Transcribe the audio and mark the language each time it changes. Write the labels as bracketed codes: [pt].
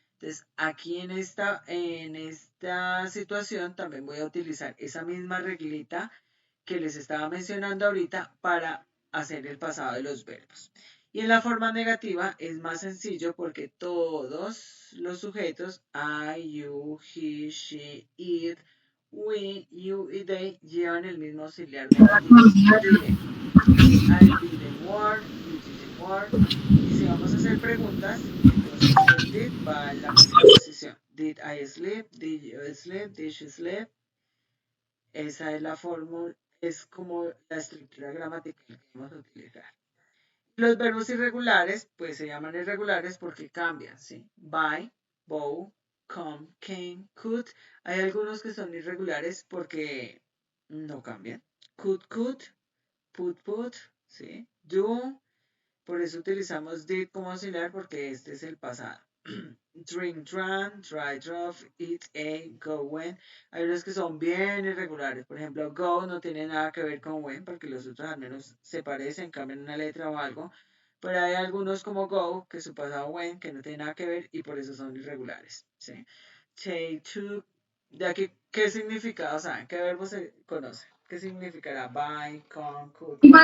[es] Entonces, aquí en esta situación también voy a utilizar esa misma reglita que les estaba mencionando ahorita para hacer el pasado de los verbos. Y en la forma negativa es más sencillo porque todos los sujetos, I, you, he, she, it, we, you y they llevan el mismo auxiliar negativo. [en] Didn't. I didn't work, you didn't work. [es] Y si vamos a hacer preguntas, entonces el did va en la misma posición. [en] Did I sleep? Did you sleep? Did she sleep? [es] Esa es la fórmula, es como la estructura gramatical que vamos a utilizar. Los verbos irregulares, pues se llaman irregulares porque cambian, ¿sí? [en] Buy, bow, come, came, could. [es] Hay algunos que son irregulares porque no cambian. Could, put, ¿sí? Do, por eso utilizamos did como auxiliar porque este es el pasado. [en] Drink, drank, dry, drove, eat, ate, go, went. [es] Hay unos que son bien irregulares. Por ejemplo, go no tiene nada que ver con went porque los otros al menos se parecen, cambian una letra o algo. Pero hay algunos como go que su pasado went que no tiene nada que ver y por eso son irregulares. ¿Sí? [en] Take, took. [es] De aquí, ¿qué significado saben? ¿Qué verbo se conoce? ¿Qué significará buy, come, could?